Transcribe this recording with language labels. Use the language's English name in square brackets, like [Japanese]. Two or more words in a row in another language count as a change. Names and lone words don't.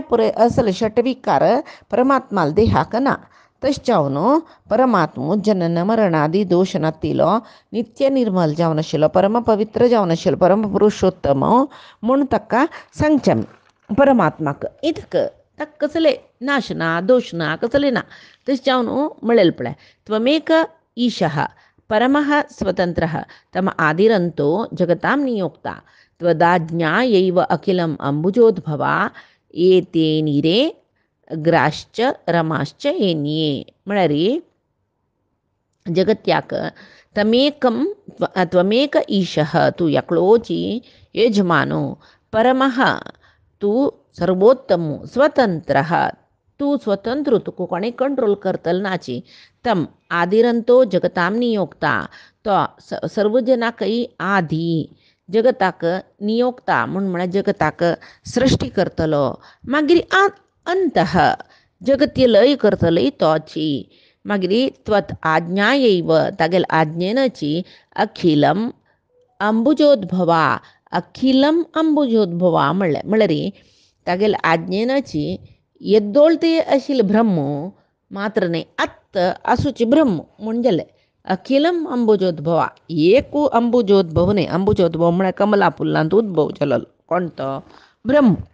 [Konkani] पुराय असल षटविकार परमात्माल देहाक ना तशें जावन परमात्मो जनन मरणादी दोश नातिलो नित्य निर्मल जावन आशिल्लो परम पवित्र जावन आशिल्लो परम पुरुषोत्तम म्हूण ताका सांगचे आमी परमात्माक इतक ताका कसले नाश ना दोश ना कसले ना तशें जावन म्हळेलें पळय [Sanskrit] त्वमेक ईशः परमः स्वतंत्रः तम आदिरंतो जगतां नियोक्ता त्वदाज्ञायैव अखिलम् अंबुजोद्भवा एते नीरे ग्राश्च रमाश्च येन्ये [Konkani] म्हळ्यार जगत्याक [Sanskrit] त्वमेक ईशः [Konkani] तूं एकलोची यजमानो परमः तूं सर्वोत्तम स्वतंत्रः तूं स्वतंत्र तुका कोणें कंट्रोल करतलो नाची तम [Sanskrit] आदिरंतो जगतां नियोक्ता [Konkani] तो सर्व जनाकय आदी जगताक नियोक्ता म्हळ्यार जगताक सृश्टी करतलो मागीर अंतः जगती लय करतलोय तोची मागीर [Sanskrit] त्वत आज्ञायैव [Konkani] तागेल आज्ञेनची [Sanskrit] अखिलम अंबुजोद्भवा अखिलम अंबुजोद्भवा [Konkani] म्हळ्यार तागेल आज्ञेनची येद्दोळते आशिल्ले ब्रह्म मात्र न्ही आत्त आसूचे ब्रह्म म्हणजेले [Sanskrit] अखिलम अंबुजोद्भवा [Konkani] एक अंबुजोद्भव न्ही अंबुजोद्भव म्हळ्यार कमला फुल्लांत उद्भव जालो कोण तो ब्रह्म